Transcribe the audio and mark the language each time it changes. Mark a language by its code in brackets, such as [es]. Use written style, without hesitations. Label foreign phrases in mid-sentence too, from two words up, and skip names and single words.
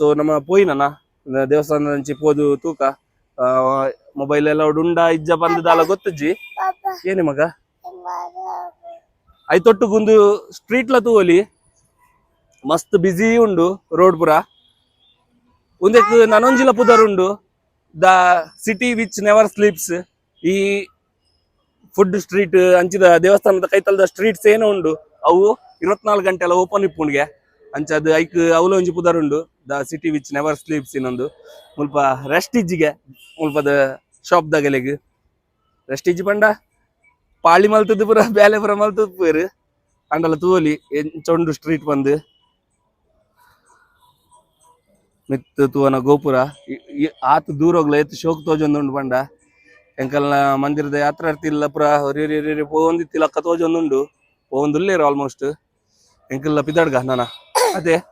[tcy] ನಮ್ಮ ಪೋಯಿನನ ದೇವಸ್ಥಾನದ ಅಂಚಿ ಪೋದು ತೂಕ ಮೊಬೈಲ್ ಎಲ್ಲ ಉಂಡ ಇಜ್ಜ ಬಂದದಾಲ ಗೊತ್ತಜ್ಜಿ ಏನೇ ಮಗ ಐತೊಟ್ಟುಗುಂದು ಸ್ಟ್ರೀಟ್ ಲ ತೂವಲಿ ಮಸ್ತ್ ಬಿಸಿ ಉಂಡು ರೋಡ್ ಪುರ ಉಂದೆಕ್ ನನೊಂಜಿಲ ಪುದರ್ ಉಂಡು [en] the city which never sleeps [tcy] ಈ [en] food street [tcy] ಅಂಚಿದ ದೇವಸ್ಥಾನದ ಕೈತಲ್ದ ಸ್ಟ್ರೀಟ್ಸ್ ಏನೋ ಉಂಡು ಅವು 24 ಗಂಟೆ ಎಲ್ಲ ಓಪನ್ ಇಪ್ಪುಂಡ್ಗೆ ಅಂಚದು ಐಕ್ ಅವಲ ಒಂಜಿ ಪುದರ್ ಉಂಡು [en] the city which never sleeps [tcy] ಇನ್ನೊಂದು ಮುಲ್ಪ ರೆಸ್ಟಿಜ್ಗೆ ಮುಲ್ಪದ ಶಾಪ್ ದಾಗಲೆಗ್ ರೆಸ್ಟಿಜ್ ಪಂಡ ಪಾಳಿ ಮಲ್ತದ್ದು ಪುರ ಬ್ಯಾಲೆ ಪುರ ಮಲ್ತದ್ದು ಪೇರು ಅಂಡಲ ತೂವಲಿ ಎಂಚೊಂಡು ಸ್ಟ್ರೀಟ್ ಬಂದು ಮಿತ್ತು ತೂವನ ಗೋಪುರ ಆತು ದೂರ ಹೋಗ್ಲ ಎತ್ತು ಶೋಕ್ ತೋಜೊಂದುಂಡು ಪಂಡ ಎಂಕಲ್ನ ಮಂದಿರದ ಯಾತ್ರಾರ್ಥಿಲ್ಲ ಪುರ ಹೊರಿ ಪೋಂದಿತ್ತಿಲ್ಲ ಅಕ್ಕ ತೋಜೊಂದುಂಡು ಪೋಂದುಲ್ಲೇರು ಆಲ್ಮೋಸ್ಟ್ ಎಂಕಲ್ನ ಪಿದಡ್ಗ ನಾನ ಅದೇ